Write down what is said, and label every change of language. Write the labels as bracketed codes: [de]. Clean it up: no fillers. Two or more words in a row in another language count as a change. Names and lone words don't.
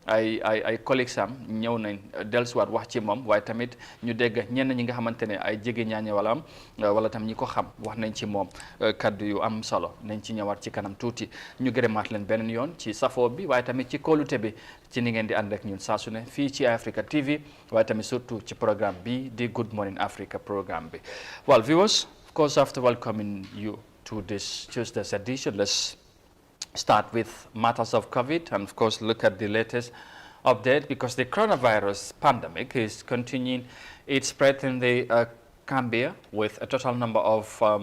[wo] ay collègues am ñëw nañ dellusiwaat wax ci moom waaye tamit ñu dégg ñenn ñi nga xamante ne ay jege ñaañe wala tam ñi ko xam wax nañ ci moom kaddu yu am solo nañ ci ñëwaat ci kanam tuuti ñu gërëmaat leen beneen yoon ci safoo bi waaye tamit ci kóolute bi ci ni ngeen di ànd ak ñun saa su ne fii ci Africa TV waaye tamit surtout ci programme bi di Good Morning Africa programme bi. [en] Well, viewers, of course, after welcoming you to this Tuesday's edition, let's start with matters of COVID and of course look at the latest update because the coronavirus pandemic is continuing its spread in the Gambia with a total number of